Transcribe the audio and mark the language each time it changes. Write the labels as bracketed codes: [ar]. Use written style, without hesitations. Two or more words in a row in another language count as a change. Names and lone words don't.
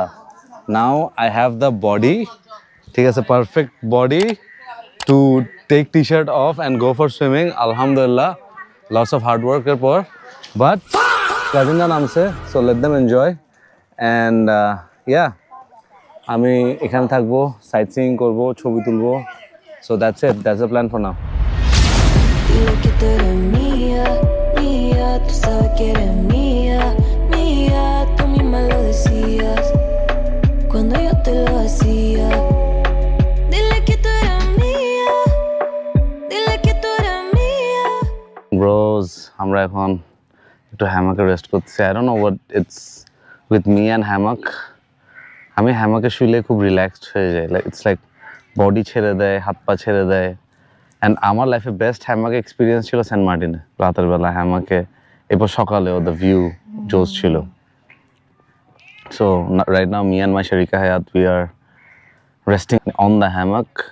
[en] now I have the body, [bn] ঠিক আছে, [en] perfect body to take T-shirt off and go for swimming. আলহামদুলিল্লাহ, lots of hard work পর, but cousins নামছে, so let them enjoy. and yeah, [bn] আমি এখানে থাকবো, [en] sight seeing [bn] করবো, ছবি তুলবো। [en] so that's it, that's the plan for now. [es] Dile que tú eres mía, mía, tú sabes que eres mía, mía, tú misma lo decías cuando yo te lo hacía. Dile que tú eres mía, dile que tú eres mía. [bn] ব্রোজ, আমরা এখন একটু হ্যামাকে রেস্ট করতেছি। [en] I don't know what it's with me and hammock. [bn] আমি হ্যামাকে শুইলে খুব রিল্যাক্সড হয়ে যায়, [en] like it's like body [bn] ছেড়ে দেয়, হাত পা ছেড়ে দেয়। অ্যান্ড আমার লাইফে [en] best hammock experience [bn] ছিল সেন্ট মার্টিনে, রাতের বেলা হ্যামাকে, এরপর সকালেও [en] the view [bn] জোস ছিল। [en] so right now me and my Sharika Hayat, we are resting on the hammock.